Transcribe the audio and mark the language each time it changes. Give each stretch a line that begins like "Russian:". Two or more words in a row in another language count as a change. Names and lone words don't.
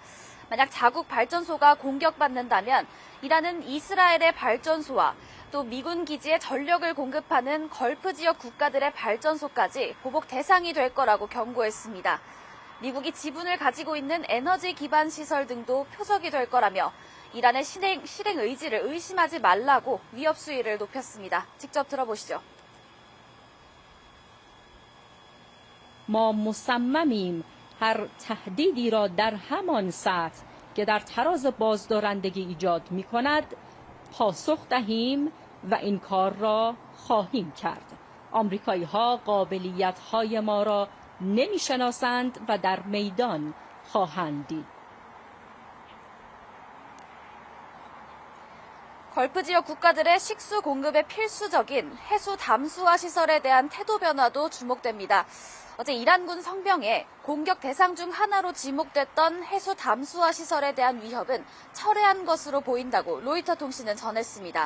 Korean: 만약 자국 발전소가 공격받는다면 이란은 이스라엘의 발전소와 또 미군 기지에 전력을 공급하는 걸프 지역 국가들의 발전소까지 보복 대상이 될 거라고 경고했습니다. 미국이 지분을 가지고 있는 에너지 기반 시설 등도 표적이 될 거라며 이란의 실행 의지를 의심하지 말라고 위협 수위를 높였습니다. 직접 들어보시죠.
Persian: ما مصممیم هر تهدیدی را در همان سطح که در تراز بازدارندگی ایجاد می کند پاسخ دهیم و این کار را خواهیم کرد. آمریکایی ها قابلیت های ما را نمی شناسند و در میدان خواهند دید.
Korean: 걸프 지역 국가들의 식수 공급에 필수적인 해수 담수화 시설에 대한 태도 변화도 주목됩니다. 어제 이란군 성명에 공격 대상 중 하나로 지목됐던 해수 담수화 시설에 대한 위협은 철회한 것으로 보인다고 로이터 통신은 전했습니다.